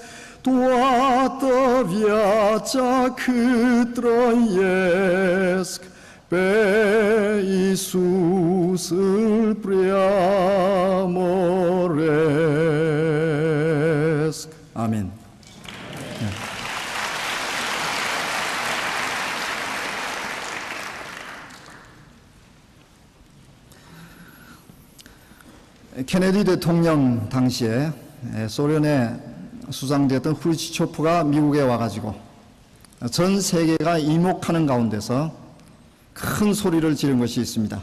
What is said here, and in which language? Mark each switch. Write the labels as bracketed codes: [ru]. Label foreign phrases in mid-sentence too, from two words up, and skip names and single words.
[ro] Toată viața cât trăiesc, pe Iisus îl preamoresc. Amin. [ko] 케네디 대통령 당시에 소련의 수장되었던 후르츠초프가 미국에 와가지고 전 세계가 이목하는 가운데서 큰 소리를 지른 것이 있습니다.